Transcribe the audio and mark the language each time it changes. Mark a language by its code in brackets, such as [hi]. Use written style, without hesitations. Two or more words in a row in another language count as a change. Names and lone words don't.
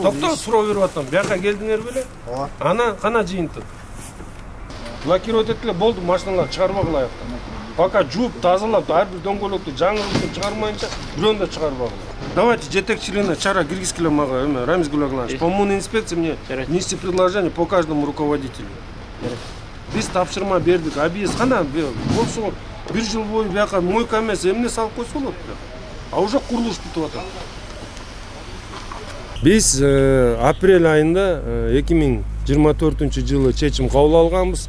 [ky] Токто суроо берип атам. Бияка келдиңер беле? Ооба. Ана кана жыйынтып. Блокировать этиле болду, машиналар чыгарбагыла аяктан. Пока жууп тазалап, ар бир дөңгөлөктү жаңыртып чыгармайынча бирөөнү да чыгарбагыла. Давайте жетекчилигине чара киргизгиле мага, Рамиз Гулагланович. [ru] По моему инспекции мне внести предложение по каждому руководителю. [ky] Биз тапшырма бердик, объезд кана болсо бир жыл бою бияка мойка эмес, эмне салып койсо болот. [ru] А уже [ky] курулуш бүтүп атат. Биз апрель айында 2024-жылы чечим кабыл алганбыз.